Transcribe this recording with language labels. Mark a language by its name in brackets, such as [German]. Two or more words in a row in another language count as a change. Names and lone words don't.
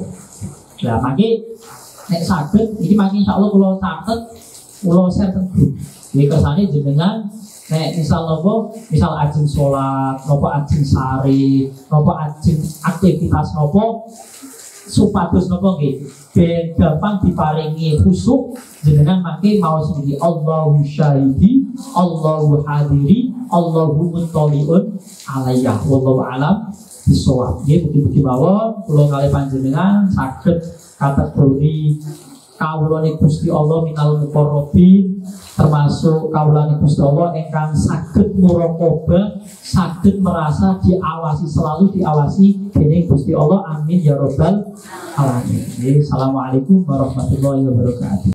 [Javanese] Lah mangke nek saged iki mangke insyaallah kula catet kula share teng grup. Nggih kersane jenengan nek misal napa misal ajeng salat, napa ajeng sare, napa ajeng aktivitas napa supados napa nggih ben gampang diparingi khusyuk jenengan mangke maos niki [Arabic] الله شاهدي، الله حاضري، الله مطلع علي. والله أعلم بالصواب. [Javanese] Nggih mugi-mugi mawon kula kalih panjenengan saged kategori kawulane Gusti Allah [Arabic] من المقربين, [Javanese] termasuk kawulane Gusti Allah ingkang saged muraqabah, saged [Indonesian] merasa diawasi, selalu diawasi [Javanese] dening Gusti Allah. [Arabic] آمين يا رب العالمين. السلام عليكم ورحمة الله وبركاته.